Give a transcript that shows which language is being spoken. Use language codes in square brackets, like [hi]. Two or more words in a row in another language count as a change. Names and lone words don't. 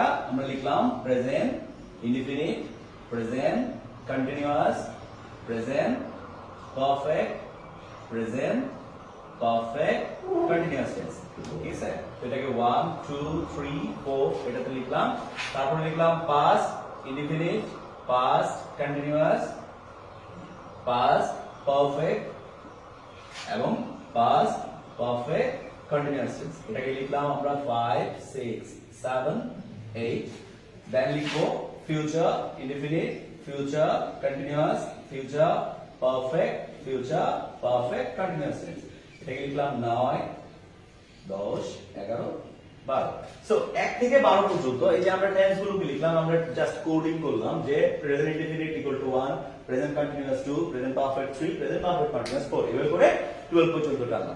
[bn] আমরা লিখলাম [en] present indefinite, present continuous, present perfect, present perfect continuous tense. [bn] ঠিক আছে, তো এটাকে 1 2 3 4 এটাতে লিখলাম। তারপর লিখলাম [en] past indefinite, past continuous, past perfect এবং past perfect continuous tense। [bn] এটাকে লিখলাম আমরা 5 6 7 8। [en] দেন লিখবো future indefinite, future continuous, future perfect, future perfect continuous tense। [bn] এটাকে লিখলাম 9 10 11 12। সো 1 থেকে 12 পর্যন্ত এই যে আমরা টেন্স গুলো লিখলাম, আমরা [en] just coding [bn] করলাম যে [en] present indefinite equal to [bn] 1, [en] present continuous [bn] 2, [en] present perfect [bn] 3, [en] present perfect continuous [bn] 4, এভাবে করে 12 পর্যন্ত টানলাম।